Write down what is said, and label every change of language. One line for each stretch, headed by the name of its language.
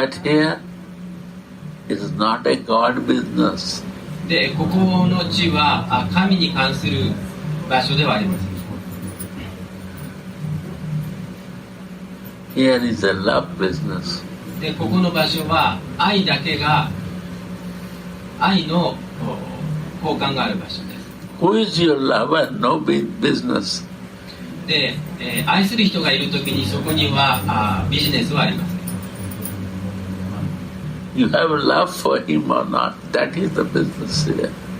English: But here it is not a God business.
Japanese: で、ここの地は神に関する場所ではありません。
English: Here is a love business.
Japanese: で、ここの場所は愛だけが愛の交換がある場所です。
English: Who is your lover? No business.
Japanese: で、愛する人がいるときにそこにはビジネスはありません。
English: You have a love for him or not. That is the business here.